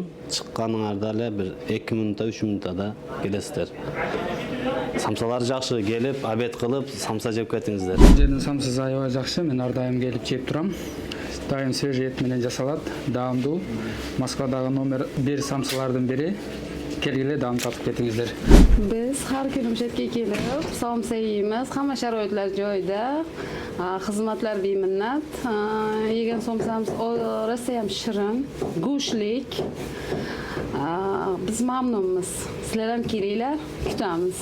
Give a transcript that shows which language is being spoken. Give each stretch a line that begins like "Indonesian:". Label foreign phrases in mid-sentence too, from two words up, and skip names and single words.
Kyrgyz: Чыкканыңарда эле бир 2 минутта, 3 минутта келесиздер. Самсалар жакшы, келип, обед кылып, самса жеп кетиңиздер. Жердин самсасы аябай жакшы, мен ар дайым келип жеп турам. Дайым свежий эт менен жасалат, даамдуу. Москвадагы номер 1 самсалардын бири. Келгиле даам татып кетиңиздер.
Uzbek: Biz har kuni Müşetke kelib, somsa yeymiz. Hamma sharoitlar joyida. Xizmatlar beminnat. Yegan somsamiz rosa ham shirin, go'shtlik. Biz mamnunmiz. Sizlar ham kelinglar, kutamiz.